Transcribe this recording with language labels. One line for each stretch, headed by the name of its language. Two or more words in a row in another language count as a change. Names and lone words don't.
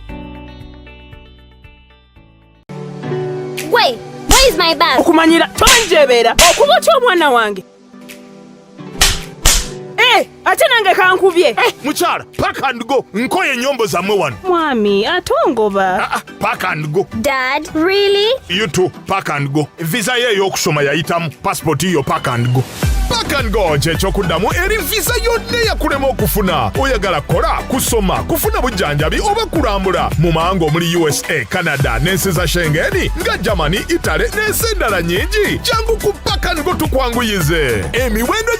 English: Wait, where is my bag?
Ganda: Okumanyira tonjebera okuba kyo omwana wange. ate nange kankubye. Mukyala,
English: pack and go.
Ganda: Nkoye nyombo zammwe wano. Mwami, atongoba.
English: Pack and go. Dad, really? You too, pack and go.
Ganda: Visa ye y'okusoma yayitamu, passport yo
English: pack and go. Pack and go
Ganda: kyekyokudamu eri visa yonna yakulema okufuna. Oyagala kola, kusoma, kufuna bujjanjabi oba kulambula mu mawanga omuli
English: USA, Canada,
Ganda: n'ensi za Schengen nga Germany, Italy n'ensi endala nnyingi. Jangu ku
English: pack and go
Ganda: tukwanguyize. Emiwendo